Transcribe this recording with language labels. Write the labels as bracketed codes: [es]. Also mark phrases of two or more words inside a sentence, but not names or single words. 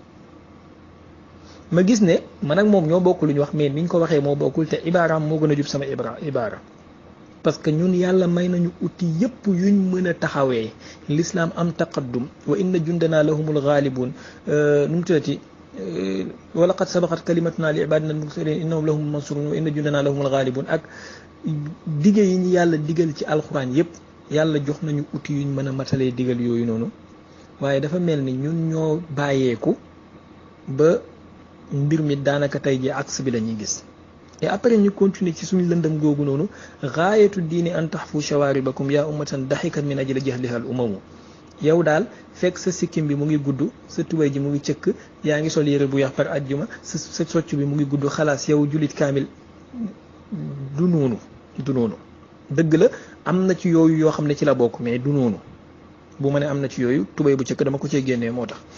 [wo] ma gis ne man ak moom ñoo bokk lu ñu wax mais niñ ko waxee moo bokkul te ibaaraam moo gën a jub sama ibaara [fr] parce que [wo] ñun yàlla may nañu outil yëpp yuñ mën a taxawee l'islam am [ar] تقدم وإن جندنا لهم الغالبون نو مو تدتي ولقد سبقت كلمتنا لعبادنا المرسلين إنهم لهم المنصورون وإن جندنا لهم الغالبون [wo] ak dige yi ñu yàlla digal ci alxuraan yëpp yàlla jox nañu outil yuñ mën a matalee digal yooyu noonu waaye dafa mel ni ñun ñoo bàyyeeku ba mbir mi daanaka tey ji axe bi la ñuy gis [fr] et après [wo] ñu continuer ci suñu lëndëm googu noonu [ar] غاية الدين أن تحفوا شواربكم يا أمة ضحكت من أجل جهلها الأمم [wo] yow daal fekk sa sikkim bi mu ngi gudd sa tubay ji mu ngi cëkk yaa ngi sol yére bu yax par ajjuma sa socc bi mu ngi gudd xalaas yow jullit kaamil du noonu dëgg la am na ci yooyu yoo xam ne ci la bokk mais du noonu bu ma ne am na ci yooyu tubay bu cëkk dama ko cee génnee moo tax